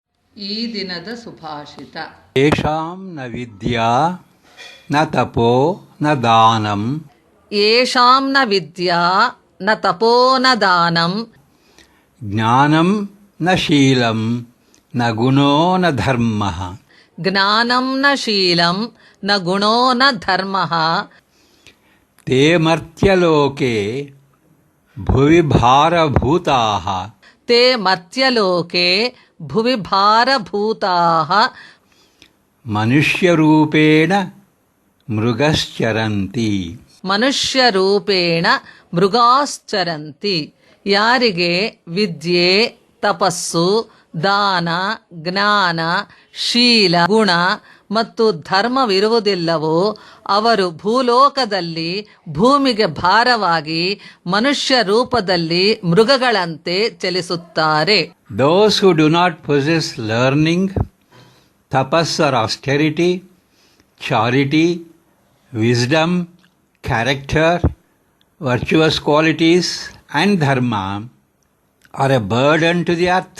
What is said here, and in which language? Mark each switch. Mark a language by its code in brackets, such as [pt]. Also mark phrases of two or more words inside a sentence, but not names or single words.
[kn] ಈ ದಿನದ ಸುಭಾಷಿತ. [sa] ಯೇಷಾಂ ನ ವಿದ್ಯಾ ನ ತಪೋ ನ ದಾನಂ. ಯೇಷಾಂ ನ ವಿದ್ಯಾ ನ ತಪೋ ನ ದಾನಂ. ಜ್ಞಾನಂ ನ ಶೀಲಂ ನ ಗುಣೋ ನ ಧರ್ಮಃ. ಜ್ಞಾನಂ ನ ಶೀಲಂ ನ ಗುಣೋ ನ ಧರ್ಮಃ. ತೇ ಮರ್ತ್ಯಲೋಕೆ ಭುವಿ ಭಾರಭೂತಾಃ. ತೇ ಮರ್ತ್ಯಲೋಕೆ ಭುವಿ ಭಾರಭೂತಾಃ. ಮನುಷ್ಯರೂಪೇಣ ಮೃಗಶ್ಚರಂತಿ. ಮನುಷ್ಯರೂಪೇಣ ಮೃಗಾಶ್ಚರಂತಿ. [kn] ಯಾರಿಗೆ ವಿದ್ಯೆ, ತಪಸ್ಸು, ದಾನ, ಜ್ಞಾನ, ಶೀಲ, ಗುಣ ಮತ್ತು ಧರ್ಮವಿರುವುದಿಲ್ಲವೋ ಅವರು ಭೂಲೋಕದಲ್ಲಿ ಭೂಮಿಗೆ ಭಾರವಾಗಿ ಮನುಷ್ಯ ರೂಪದಲ್ಲಿ ಮೃಗಗಳಂತೆ ಚಲಿಸುತ್ತಾರೆ. [en] Those who do not possess learning, tapas or austerity, charity, wisdom, character, virtuous qualities and dharma are a burden to the earth.